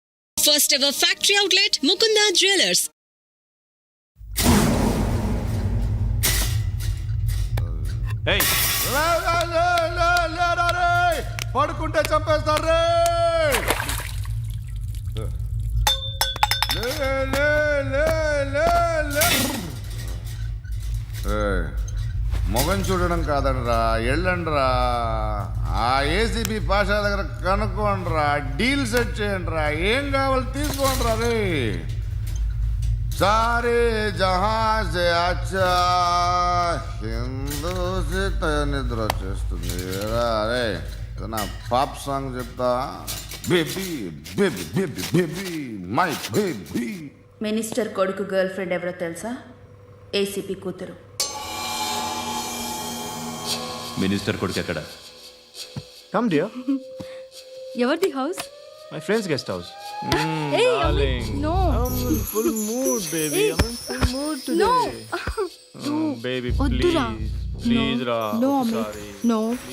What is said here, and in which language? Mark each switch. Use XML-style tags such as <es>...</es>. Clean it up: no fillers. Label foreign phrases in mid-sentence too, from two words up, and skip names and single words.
<en>First ever factory outlet, Mukunda Jewelers. Hey.</en> <te>పడుకుంటే చంపేస్తారు మొగం చూడడం కాదండ్రా, ఎళ్ళండ్రా. ఆ ఏసీబీ పాషా దగ్గర కనుక్కోండ్రా,</te> <en>deal set</en> <te>చేయండిరా, ఏం కావాలి తీసుకోండిరా. రే</te> <hi>सारे जहाँ से अच्छा हिंदू से</hi> <te>నిద్ర వచ్చేస్తుంది. రే నా</te> <en>pop song</en> <te>చెప్తా.</te> <en>baby baby baby baby my baby.</en> <te>మినిస్టర్ కొడుకు</te> <en>girlfriend</en> <te>ఎవరో తెలుసా? ఏసీపీ కూతురు. మినిస్టర్ కొడుకు ఎక్కడ?</te> <en>Come dear.</en> <te>ఎవరిది హౌస్?</te> <en>My friend's guest house. Hey, Darling. no. I'm in full mood, baby. I'm in full mood today. No. Baby,</en> <te>వద్దురా.</te> <en>please. Please, Ra. No, I'm Amit. sorry. No, Please,</en>